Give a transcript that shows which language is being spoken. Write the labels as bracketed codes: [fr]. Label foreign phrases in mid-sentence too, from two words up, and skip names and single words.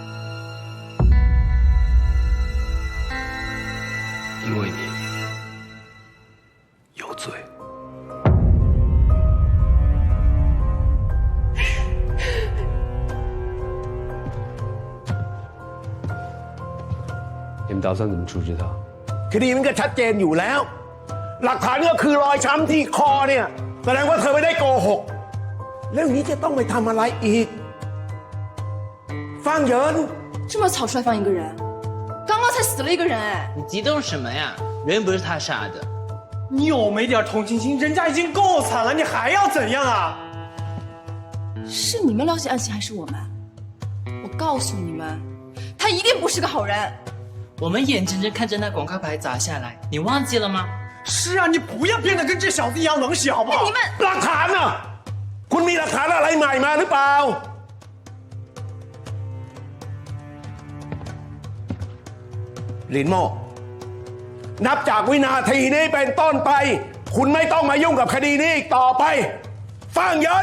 [zh] 因为你有罪。你们打算怎么处置他？ [th] คดีมันก็ชัดเจนอยู่แล้วหลักฐานก็คือรอยช้ำที่คอเนี่ยแสดงว่าเธอไม่ได้โกหกแล้วอย่างนี้จะต้องไปทำอะไรอีก方圆 [zh] 这么草率放一个人，刚刚才死了一个人哎！你激动什么呀？人不是他杀的。你有没点同情心？人家已经够惨了，你还要怎样啊？是你们了解案情还是我们？我告诉你们，他一定不是个好人。我们眼睁睁看着那广告牌砸下来，你忘记了吗？是啊，你不要变得跟这小子一样冷血，好不好？你们 [th] หลักฐานน่ะคุณมีหลักฐานอะไรใหม่มาหรือเปล่าลินโมนับจากวินาทีนี้เป็นต้นไปคุณไม่ต้องมายุ่งกับคดีนี้อีกต่อไปฟังยัน